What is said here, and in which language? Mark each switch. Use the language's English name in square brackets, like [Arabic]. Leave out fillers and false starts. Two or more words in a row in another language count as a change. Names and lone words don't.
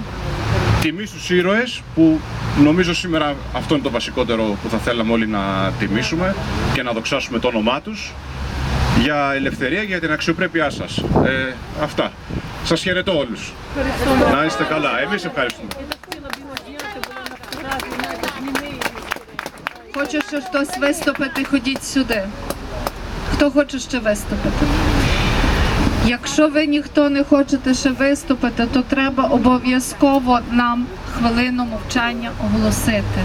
[Greek] Τιμή στους ήρωες που νομίζω σήμερα αυτό είναι το βασικότερο που θα θέλαμε όλοι να τιμήσουμε και να δοξάσουμε το όνομά τους για ελευθερία, για την αξιοπρέπειά σας. Αυτά. Σας χαιρετώ όλους. Να είστε καλά. Εμείς ευχαριστούμε. [Ukrainian] Хочу ще хтось виступити, ходіть сюди. Хто хоче ще виступити? Якщо ви ніхто не хочете ще виступити, то треба обов'язково нам хвилину мовчання оголосити.